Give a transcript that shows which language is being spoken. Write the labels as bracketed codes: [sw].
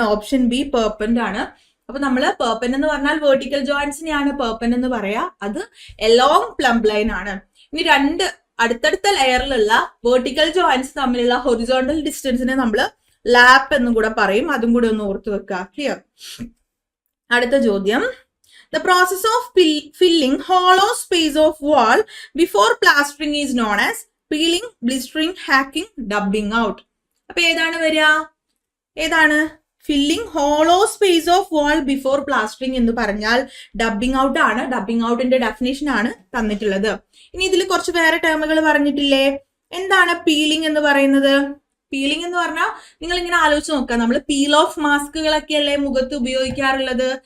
[ml] Option B പെർപെൻഡ് ആണ്. അപ്പൊ നമ്മള് പെർപെൻഡ് എന്ന് പറഞ്ഞാൽ വെർട്ടിക്കൽ ജോയിന്റ്സിനെയാണ് പെർപെൻഡ് എന്ന് പറയാ. അത് അലോങ് പ്ലംബ് ലൈൻ ആണ്. ഇനി രണ്ട് അടുത്തടുത്ത ലെയറിലുള്ള വെർട്ടിക്കൽ ജോയിന്റ്സ് തമ്മിലുള്ള ഹൊറിസോണ്ടൽ ഡിസ്റ്റൻസിനെ നമ്മൾ ലാപ്പ് എന്നും കൂടെ പറയും. അതും കൂടെ ഒന്ന് ഓർത്ത് വെക്കുക. ക്ലിയർ? അടുത്ത ചോദ്യം, [en] the process of filling hollow space of wall before plastering is known as peeling, blistering, hacking, dubbing out. [ml] അപ്പൊ ഏതാണ് വരിക? ഏതാണ്? [en] filling hollow space of wall before plastering [ml] എന്ന് പറഞ്ഞാൽ [en] Dubbing out ആണ്. [ml] ഡബിങ് ഔട്ടിന്റെ ഡെഫിനേഷൻ ആണ് തന്നിട്ടുള്ളത്. ഇനി ഇതിൽ കുറച്ച് വേറെ ടേമുകൾ പറഞ്ഞിട്ടില്ലേ? എന്താണ് പീലിംഗ് എന്ന് പറയുന്നത്? പീലിംഗ് എന്ന് പറഞ്ഞാൽ നിങ്ങൾ ഇങ്ങനെ ആലോചിച്ച് നോക്കുക, നമ്മൾ പീൽ ഓഫ് മാസ്കുകളൊക്കെ അല്ലേ മുഖത്ത് ഉപയോഗിക്കാറുള്ളത്.